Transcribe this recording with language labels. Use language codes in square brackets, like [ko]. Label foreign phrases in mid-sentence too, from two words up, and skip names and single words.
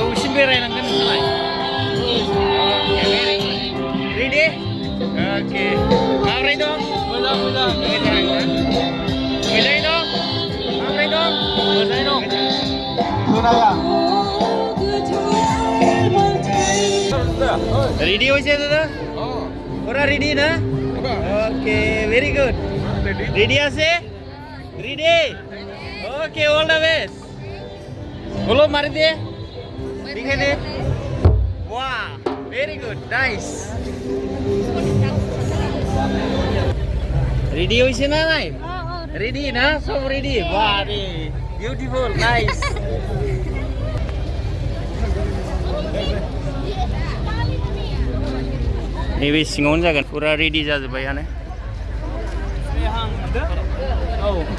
[brx] बेरायनांगोन नोंसोरलाय रेडि अके माब्रै दं मोजां मोजां मोजाङै दं माब्रै दं मोजाङै दं [bn] रेडि হইছে দাদা ওরা রেডি না [en] okay very good [bn] রেডি আছে [en] ready okay all the best [bn] বলো [hi] मार दे दिखा दे [en] wow very good nice [bn] রেডি হইছে না নাই রেডি না সব রেডি বাহ রে [en] beautiful nice [brx] नैबे सिङावनो जागोन फुरा रेडि जाजोब्बायानो औ